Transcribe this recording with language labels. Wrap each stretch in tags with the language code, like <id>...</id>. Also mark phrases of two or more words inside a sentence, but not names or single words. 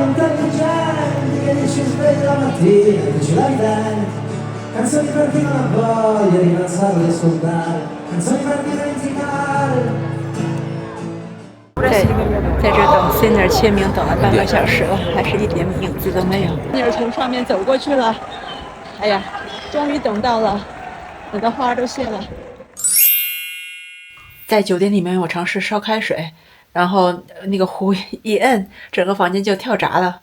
<it>intelligenti che dici sveglia la mattina e dici la idea, canzoni per chi non ha voglia di pensare e di ascoltare, canzoni per dimenticare。</it> <zh>在这等 Sinner 签名等了半个小时了，还是一点影子都没有。Sinner 从上面走过去了，哎呀，终于等到了，等到花都谢了。在酒店里面，我尝试烧开水，然后那个壶一摁，整个房间就跳闸了。</zh>